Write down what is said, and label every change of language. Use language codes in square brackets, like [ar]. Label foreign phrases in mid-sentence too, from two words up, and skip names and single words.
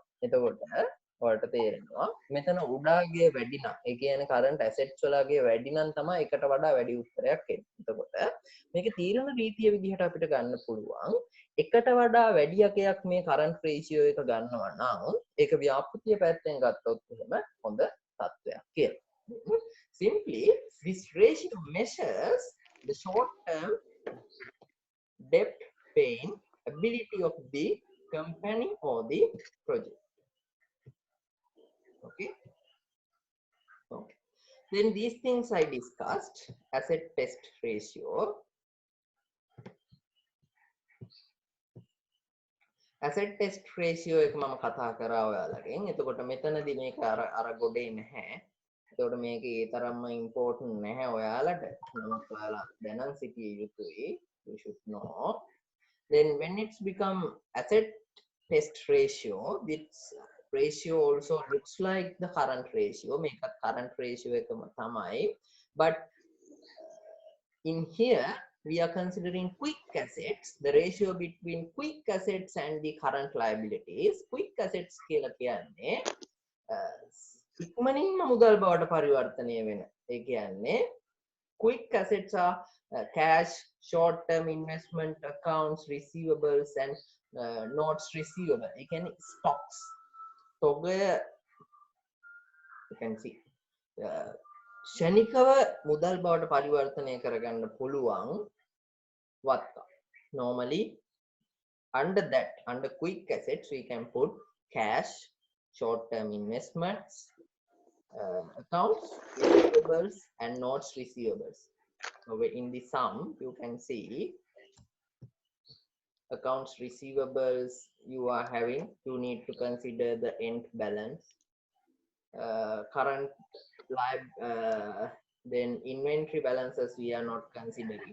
[si] එතකොට ඔයාලට තේරෙනවා මෙතන උඩාගේ වැඩි නම් ඒ කියන්නේ [en] current assets [si] වලගේ වැඩි නම් තමයි එකට වඩා වැඩි උත්තරයක් එන්නේ. එතකොට මේක තීරණ රීතිය විදිහට අපිට ගන්න පුළුවන්. එකට වඩා වැඩි අකයක් මේ [en] current ratio [si] එක ගන්නවා නම් ඒක ව්‍යාපෘතිය පැත්තෙන් ගත්තොත් එහෙම හොඳ තත්ත්වයක් කියලා. [en] Simply, this ratio measures the short-term debt paying ability of the company or the project. Okay. Okay. Then these things I discussed: asset test ratio, asset test ratio [si] එක මම කතා කරා ඔයාලගෙන්. එතකොට මෙතනදී මේක අර ගොඩේ නැහැ. එතකොට මේක ඒ තරම්ම important නැහැ ඔයාලට. නමුත් ඔයාලා දැනන් සිටිය යුතුයි. [en] You should know. Then when it's become asset test ratio, this ratio also looks like the current ratio. Make a current ratio [si] එකම තමයි. [en] But in here we are considering quick assets, the ratio between quick assets and the current liabilities. Quick assets [si] කියලා කියන්නේ ඉක්මනින්ම මුදල් බවට පරිවර්තනය වෙන. ඒ කියන්නේ [en] quick assets are cash, short term investment accounts, receivables and notes receivable. [si] ඒ කියන්නේ stocks. තොගය [en] you can see [si] ෂණිකව මුදල් බවට පරිවර්තනය කරගන්න පුළුවන් වත්කම්. [en] Normally under quick assets we can put cash, short term investments, accounts receivables and notes receivables. So in the sum you can see accounts receivables you are having, you need to consider the end balance, current then inventory balances we are not considering.